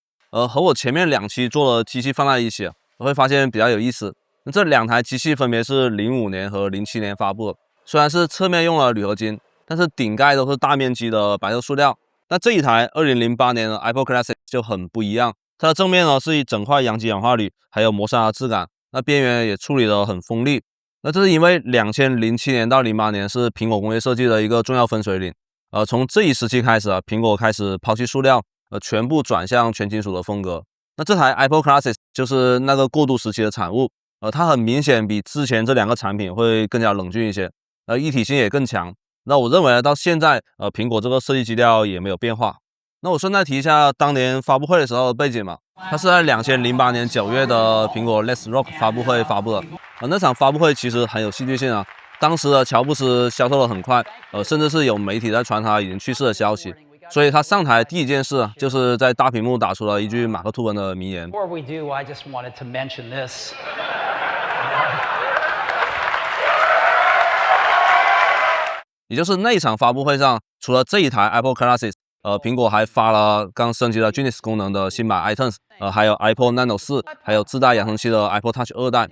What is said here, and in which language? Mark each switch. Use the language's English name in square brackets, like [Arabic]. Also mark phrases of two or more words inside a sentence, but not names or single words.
[Chinese] 和我前面2期做的機器放在一起，我會發現比較有意思。這2台機器分別是05年和07年發布的，雖然是側面用了鋁合金，但是頂蓋都是大面積的白色塑料。那這一台2008年的 iPod Classic 就很不一樣，它的正面呢是一整塊陽極氧化鋁，還有磨砂的質感，那邊緣也處理得很鋒利。那這是因為2007年到08年是蘋果工業設計的一個重要分水嶺。從這一時期開始啊，蘋果開始拋棄塑料。全部轉向全金屬的風格。那這台 iPod Classic 就是那個過渡時期的產物。它很明顯比之前這2個產品會更加冷峻一些，一體性也更強。那我認為到現在，蘋果這個設計基調也沒有變化。那我順帶提一下當年發布會的時候的背景嘛，它是在2008年9月的蘋果 Let's Rock 發布會發布的。那場發布會其實很有戲劇性啊。當時的喬布斯銷售得很快，甚至是有媒體在傳他已經去世的消息。所以他上台第一件事就是在大屏幕打出了一句馬克吐溫的名言。也就是那一場發布會上，除了這一台 iPod Classic，蘋果還發了剛升級了 Genius 功能的新版 iTunes，還有 iPod Nano 4，還有自帶揚聲器的 iPod Touch 2代。